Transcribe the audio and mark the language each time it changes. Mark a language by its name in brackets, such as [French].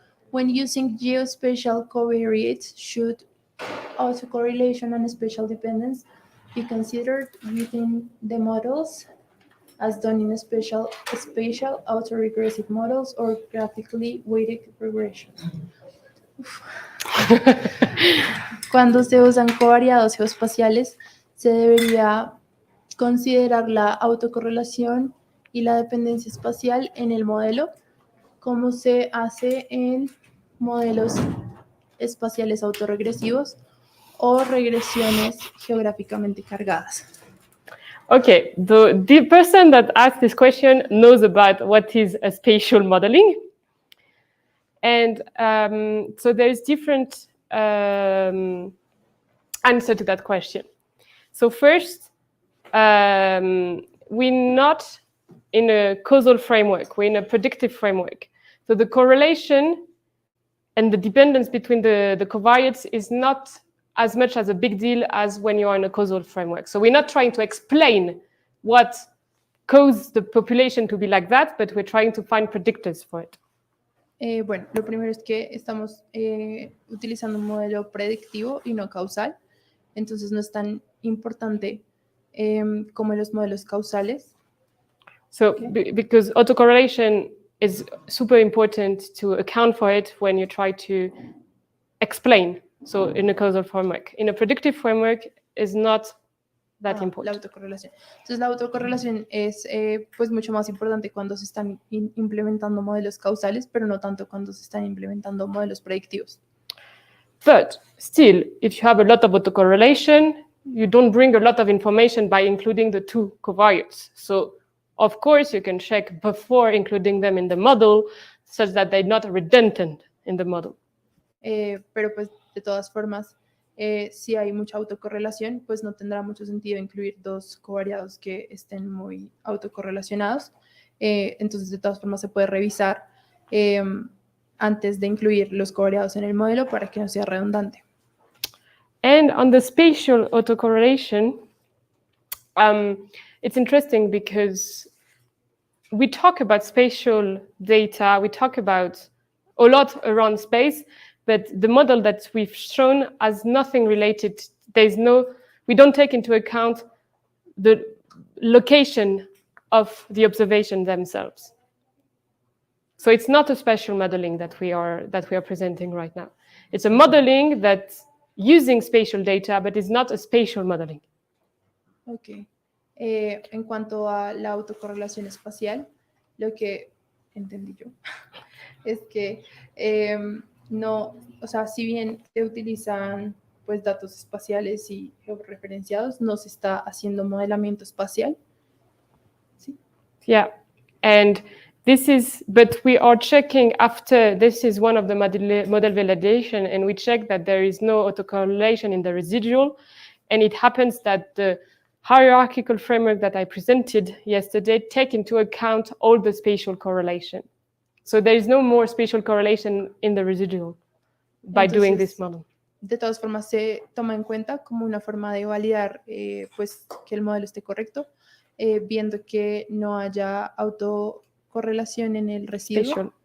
[English] When using geospatial covariates, should autocorrelation and spatial dependence be considered within the models as done in spatial autoregressive models or graphically weighted regressions? [Spanish] Cuando se usan covariados geoespaciales, se debería considerar la autocorrelación y la dependencia espacial en el modelo, como se hace en modelos espaciales autorregresivos o regresiones geográficamente cargadas. [English] Okay, the person that asked this question knows about what is a spatial modeling. And so there's different answer to that question. So first, we're not in a causal framework, we're in a predictive framework. So the correlation and the dependence between the covariates is not as much as a big deal as when you are in a causal framework. So we're not trying to explain what caused the population to be like that, but we're trying to find predictors for it. [Spanish] Bueno, lo primero es que estamos utilizando un modelo predictivo y no causal, entonces no es tan importante como los modelos causales. [English] So because autocorrelation is super important to account for it when you try to explain. So in a causal framework. In a predictive framework is not that important. [Spanish] La autocorrelación. Entonces la autocorrelación es pues mucho más importante cuando se están implementando modelos causales, pero no tanto cuando se están implementando modelos predictivos. [English] But still, if you have a lot of autocorrelation, you don't bring a lot of information by including the two covariates. So of course, you can check before including them in the model such that they're not redundant in the model. [Spanish] Pero pues de todas formas, si hay mucha autocorrelación, pues no tendrá mucho sentido incluir dos covariados que estén muy autocorrelacionados. Entonces, de todas formas, se puede revisar antes de incluir los covariados en el modelo para que no sea redundante. [English] And on the spatial autocorrelation, it's interesting because we talk about spatial data, we talk about a lot around space, but the model that we've shown has nothing related. We don't take into account the location of the observation themselves. So it's not a spatial modeling that we are presenting right now. It's a modeling that's using spatial data, but it's not a spatial modeling. Ok. [Spanish] En cuanto a la autocorrelación espacial, lo que entendí yo es que no, o sea, si bien se utilizan pues datos espaciales y georreferenciados, no se está haciendo modelamiento espacial. ¿Sí? [English] Yeah, and but we are checking after, this is one of the model validation, and we check that there is no autocorrelation in the residual, and it happens that the hierarchical framework that I presented yesterday take into account all the spatial correlation. So there is no more spatial correlation in the residual by doing this model. [Spanish] De todas formas, se toma en cuenta como una forma de validar pues, que el modelo esté correcto, viendo que no haya autocorrelación en el residuo.